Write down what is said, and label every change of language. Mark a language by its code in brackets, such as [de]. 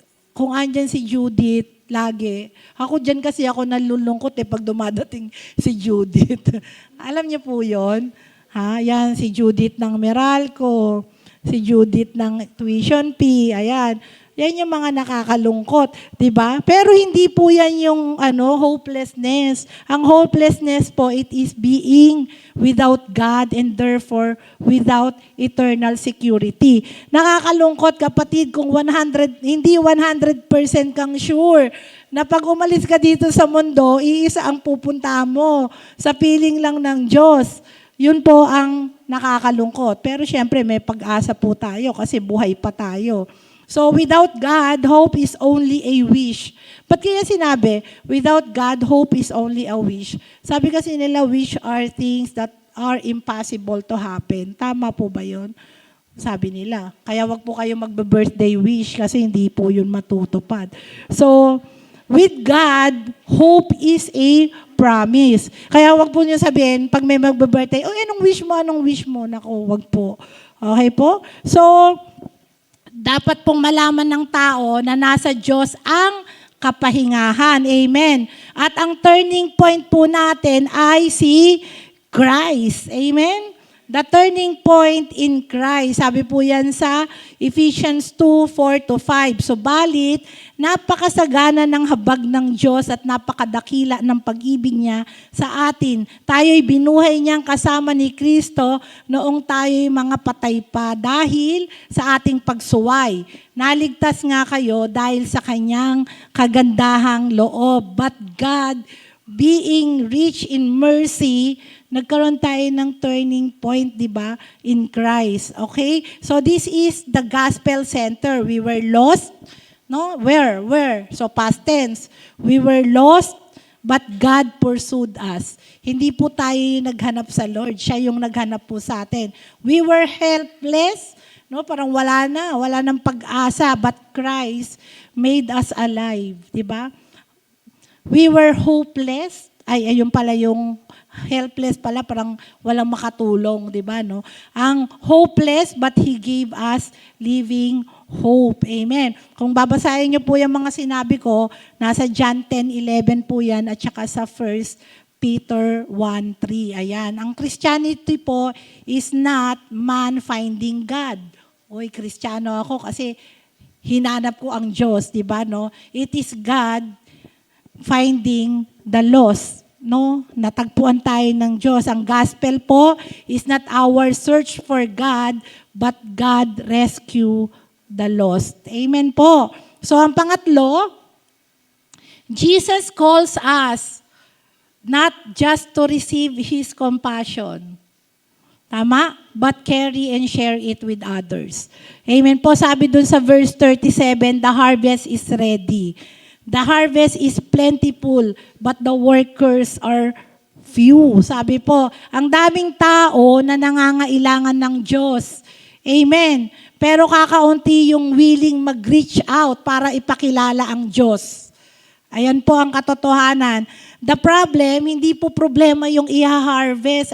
[tl] Kung andyan si Judith, lagi. Ako dyan kasi ako nalulungkot pag dumadating si Judith. Alam niyo po yon? Yan, si Judith ng Meralco, si Judith ng tuition fee, ayan. Yan yung mga nakakalungkot, di ba? Pero hindi po yan yung hopelessness. Ang hopelessness po, [en] it is being without God and therefore without eternal security. [tl] Nakakalungkot kapatid kung hindi 100% kang sure na pag umalis ka dito sa mundo, iisa ang pupunta mo sa piling lang ng Diyos. Yun po ang nakakalungkot. Pero syempre may pag-asa po tayo kasi buhay pa tayo. [en] So without God, hope is only a wish. [tl] Ba't kaya sinabi, [en] without God, hope is only a wish? [tl] Sabi kasi nila, [en] wish are things that are impossible to happen. [tl] Tama po ba yun? Sabi nila. Kaya wag po kayo magbe-birthday wish kasi hindi po yun matutupad. [en] So, with God, hope is a promise. [tl] Kaya wag po niyo sabihin, pag may magbe-birthday, anong wish mo? Naku, wag po. Okay po? So, dapat pong malaman ng tao na nasa Diyos ang kapahingahan. Amen. At ang turning point po natin ay si Christ. Amen. [en] The turning point in Christ. [tl] Sabi po yan sa Ephesians 2:4-5. Subalit, napakasagana ng habag ng Diyos at napakadakila ng pag-ibig niya sa atin. Tayo'y binuhay niyang kasama ni Kristo noong tayo'y mga patay pa dahil sa ating pagsuway. Naligtas nga kayo dahil sa kanyang kagandahang loob. [en] But God, being rich in mercy, [tl] nagkaroon tayo ng turning point, di ba, [en] in Christ. Okay? So this is the gospel center. We were lost. No? Where? So past tense. We were lost, but God pursued us. [tl] Hindi po tayo yung naghanap sa Lord. Siya yung naghanap po sa atin. [en] We were helpless. [tl] No? Parang wala nang pag-asa, [en] but Christ made us alive. [tl] Di ba? [en] We were hopeless. [tl] Ayun pala yung helpless pala, parang walang makatulong, di ba, no? [en] Ang hopeless, but He gave us living hope. [tl] Amen. Kung babasahin niyo po yung mga sinabi ko, nasa John 10:11 po yan, at saka sa 1 Peter 1:3. Ayan. Ang Christianity po [en] is not man finding God. [tl] Oy, Kristiyano ako kasi hinanap ko ang Diyos, [en] di ba, no? It is God finding the lost. [tl] No, natagpuan tayo ng Diyos. Ang gospel po [en] is not our search for God, but God rescue the lost. Amen po. [tl] So ang pangatlo, [en] Jesus calls us not just to receive His compassion. Tama? But carry and share it with others. Amen po. [tl] Sabi dun sa [en] verse 37, the harvest is ready. The harvest is plentiful, but the workers are few. [tl] Sabi po, ang daming tao na nangangailangan ng Diyos. Amen. Pero kakaunti yung willing mag-reach out para ipakilala ang Diyos. Ayan po ang katotohanan. [en] The problem, [tl] hindi po problema yung i-harvest.